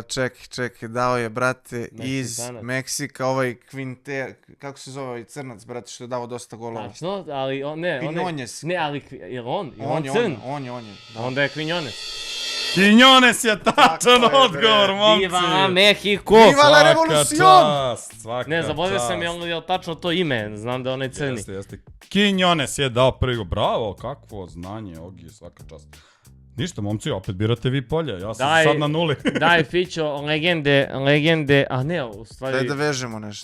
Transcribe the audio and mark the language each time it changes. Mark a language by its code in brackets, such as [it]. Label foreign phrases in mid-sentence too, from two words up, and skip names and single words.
[sr] Čekaj, dao je, brate, iz Meksikanac. Meksika, ovaj Quinte, kako se zove ovaj crnac, brate, što je dao dosta golova. Tačno, ali on ne, on je... Quinones. Ne, ali, je on? Je on crn? On je. Da. Onda je Quinones. Quinones je tačan Tako je, bre. odgovor, momci. [es] Viva Mexico! Viva la revolucion! [sr] Svaka Ne, zaboravio čast. sam je li tačno to ime, znam da je onaj crni. Jeste. Quinones je dao prvi gol. Bravo, kakvo znanje, Ogi, svaka čast. Ništa, momci, opet birate vi polje. Ja sam Daj. sad na nuli. Daj, Fićo, legende, a ne, u Daj stvari... da vežemo nešto.